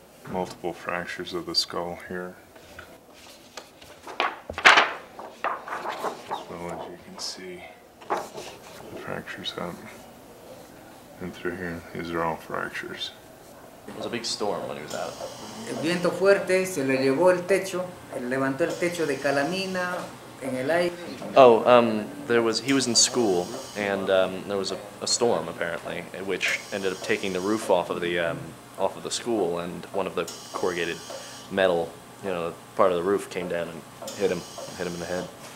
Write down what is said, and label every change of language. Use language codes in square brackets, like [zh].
[en] Multiple fractures of the skull here. So as you can see, the fractures up and through here. These are all fractures. It was a big storm when he was out. [es] El viento fuerte se le llevó el techo, levantó el techo de calamina en el aire. [en] Oh, he was in school, and there was a storm apparently, which ended up taking the roof off of the school, and one of the corrugated metal, part of the roof came down and hit him in the head.